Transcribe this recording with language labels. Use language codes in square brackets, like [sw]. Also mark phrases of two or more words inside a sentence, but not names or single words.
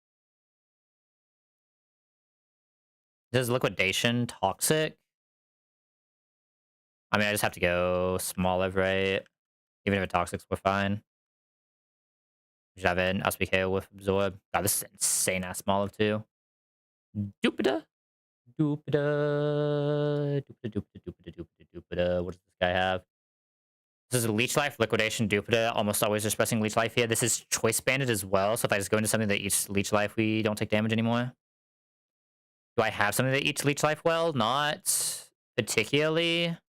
[en] This is Liquidation Toxic. I mean, I just have to go Smoliv, right? Even if it Toxics, we're fine. We should have an SPKO with Absorb. God, this is insane ass Smoliv too. Dupida. Dupida. Dupida, dupida, dupida, dupida, dupida. What does this guy have? This is Leech Life, Liquidation, Duplicate. Almost always just pressing Leech Life here. This is Choice Banded as well. So if I just go into something that eats Leech Life, we don't take damage anymore. Do I have something that eats Leech Life well? Not particularly.